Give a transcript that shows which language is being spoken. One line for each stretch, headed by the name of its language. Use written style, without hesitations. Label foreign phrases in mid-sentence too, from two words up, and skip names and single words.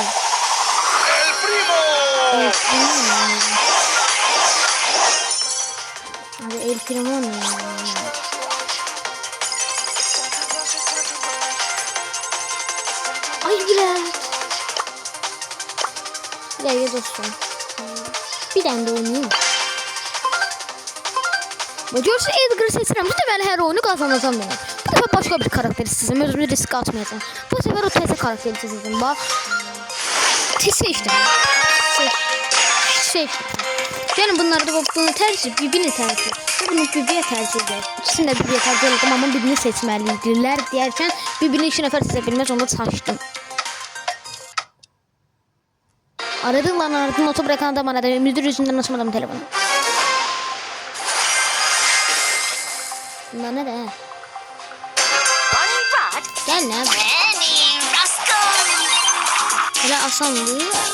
Turkish: El primo. Abi el primo ne? Ay bilet. Gel dostum. Bir tane de oynayayım.
Azerbaijani: Görürsə Edgar'ı seçirəm. Bu dəfə hər oyunu qazanacağam yəni. Bu dəfə başqa bir karakteri seçəcəm. Özümü risk atmayacağım. Bu səfər o təzə karakteri seçəcəm. Bax. Seçdim. Seçdim. Yəni bunları da bunu tərcih, birini tərcih. Bunu bibiyə tərcih edək. İkisini də bibiyə tərcih etdim, amma birini seçməlidirlər deyərkən birini 2 nəfər seçə bilməz, onda çaşdım. Aradıqlar,
Turkish: notu bırakan adam aradı. Müdür yüzündən açmadım telefonu. Bunlar ne de? Gel ne? Böyle asan değil.